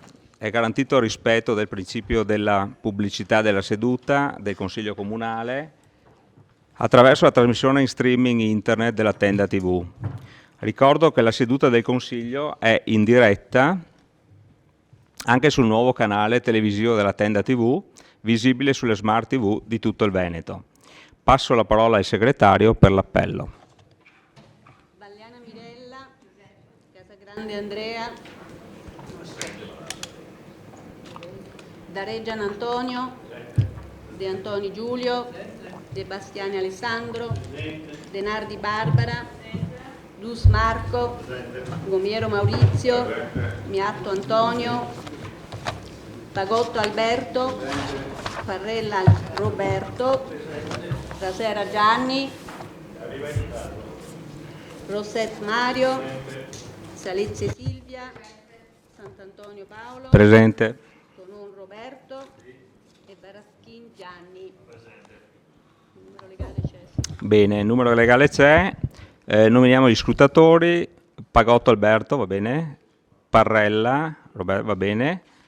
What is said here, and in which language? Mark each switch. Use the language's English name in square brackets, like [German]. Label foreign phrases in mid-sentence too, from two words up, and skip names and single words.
[Italian] È garantito il rispetto del principio della pubblicità della seduta del Consiglio Comunale attraverso la trasmissione in streaming internet della Tenda TV. Ricordo che la seduta del Consiglio è in diretta anche sul nuovo canale televisivo della Tenda TV, visibile sulle smart TV di tutto il Veneto. Passo la parola al segretario per l'appello. Valliana Mirella, Casagrande Andrea, Dareggian Antonio, De Antoni Giulio, De Bastiani Alessandro, De Nardi Barbara, Dus Marco, Gomiero Maurizio, Miatto Antonio, Pagotto Alberto, Farrella Roberto, Rasera Gianni, Rosset Mario, Salizzi Silvia, Sant'Antonio Paolo, Presente. Tonon Roberto e Baraschin Gianni. Il numero legale c'è. Bene, il numero legale c'è. Nominiamo gli scrutatori. Pagotto Alberto, va bene. Parrella, Roberto, va bene.